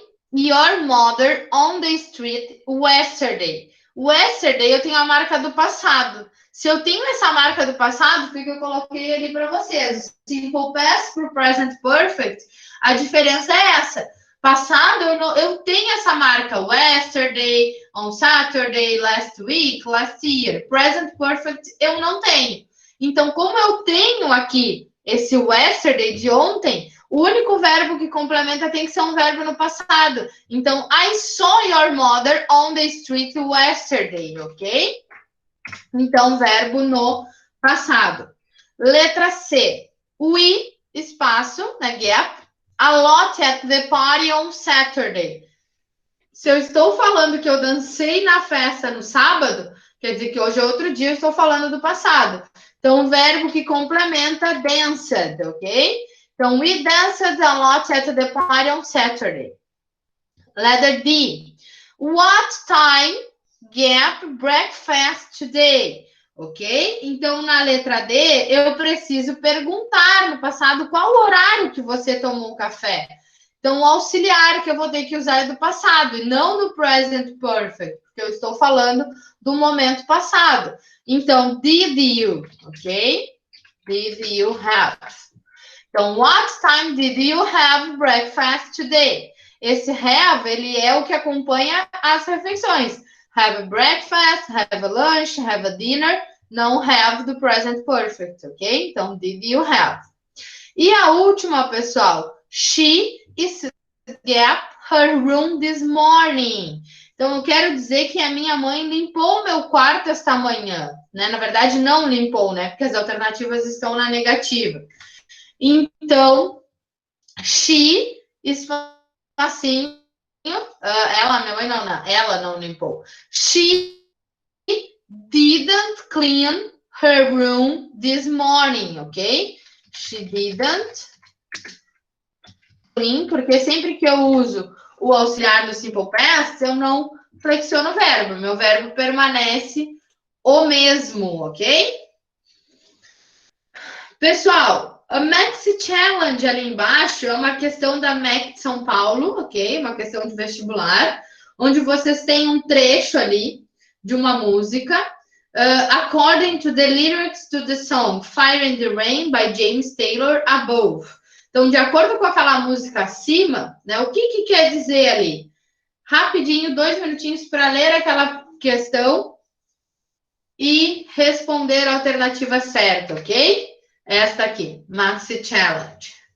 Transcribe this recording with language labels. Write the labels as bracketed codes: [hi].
[en] Your mother on the street yesterday. [pt] Yesterday eu tenho a marca do passado. Se eu tenho essa marca do passado, foi que eu coloquei ali para vocês. Simple past para o present perfect, a diferença é essa. Passado, eu tenho essa marca. [en] Yesterday, on Saturday, last week, last year. [pt] Present perfect, eu não tenho. Então, como eu tenho aqui esse yesterday de ontem, o único verbo que complementa tem que ser um verbo no passado. [en] Então, I saw your mother on the street yesterday, ok? [pt] Então, verbo no passado. Letra C. [en] We, [pt] espaço, né, [en] gap, a lot at the party on Saturday. [pt] Se eu estou falando que eu dancei na festa no sábado, quer dizer que hoje é outro dia, eu estou falando do passado. Então, o verbo que complementa, danced, ok? [en] Então, we danced a lot at the party on Saturday. Letter D. What time gap breakfast today? Ok? [pt] Então, na letra D, eu preciso perguntar no passado qual o horário que você tomou o café. Então, o auxiliar que eu vou ter que usar é do passado e não do present perfect, porque eu estou falando do momento passado. [en] Então, did you, ok? Did you have? Então, what time did you have breakfast today? [pt] Esse have, ele é o que acompanha as refeições. [en] Have a breakfast, have a lunch, have a dinner. [pt] Não have do present perfect, ok? Então, [en] did you have? [pt] E a última, pessoal. [en] She is gap her room this morning. [pt] Então, eu quero dizer que a minha mãe limpou o meu quarto esta manhã. Né? Na verdade, não limpou, né? Porque as alternativas estão na negativa. Então, she is assim. Ela, minha mãe não, ela não limpou. [en] She didn't clean her room this morning, ok? She didn't clean, [pt] porque sempre que eu uso o auxiliar do simple past, eu não flexiono o verbo. Meu verbo permanece o mesmo, ok? Pessoal, a Maxi Challenge ali embaixo é uma questão da MEC de São Paulo, ok? Uma questão de vestibular, onde vocês têm um trecho ali de uma música. [en] According to the lyrics to the song Fire in the Rain by James Taylor above. [pt] Então, de acordo com aquela música acima, né, o que quer dizer ali? Rapidinho, 2 minutinhos para ler aquela questão e responder a alternativa certa, ok? Esta aqui, Maxi Challenge.